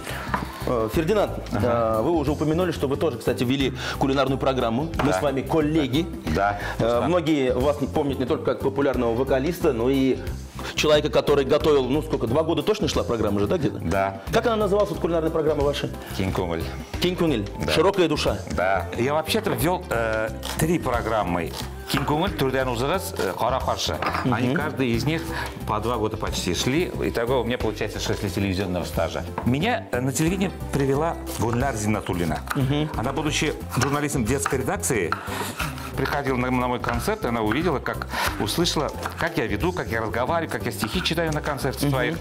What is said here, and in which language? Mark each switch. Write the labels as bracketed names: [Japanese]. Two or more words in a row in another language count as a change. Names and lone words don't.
[Russian] Фердинанд, вы уже упомянули, что вы тоже, кстати, вели кулинарную программу. Мы с вами коллеги. Да. Многие вас помнят не только как популярного вокалиста, но и человека, который готовил, 2 года точно шла программа же, да, где-то? Да. Как она называлась, вот кулинарная программа ваша? Кин Күңел. Кин Күңел. Да. Широкая душа. Да. Я вообще-то вел 3 программы. Кин Күңел, Турден Узагас, Кара Каршы. Они, каждый из них по 2 года почти шли. Итого у меня получается 6 лет телевизионного стажа. Меня на телевидение привела Гульнар Зиннатуллина. Она, будучи журналистом детской редакции, приходила на мой концерт, она увидела, услышала, как я веду, как я разговариваю, как я стихи читаю на концертах своих.